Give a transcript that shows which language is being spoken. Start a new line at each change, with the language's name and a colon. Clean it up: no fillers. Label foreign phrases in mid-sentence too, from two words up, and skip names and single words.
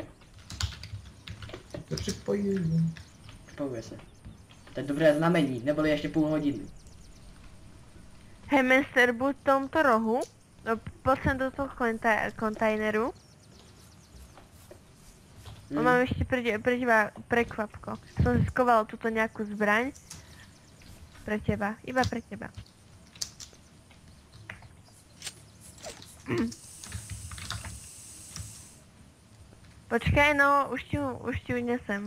Czech: To připojím. Připojuje se. To je dobré znamení, neboli ještě půl hodiny.
Slovak: Hej, Mester, buď v tomto rohu.
Czech: No, pojď sem do toho kontajneru.
Slovak: No, mám ještě pre teba prekvapko. Som si skoval túto nejakú zbraň. Pre teba, iba pre teba. Počkaj, no, už ti ju nesem.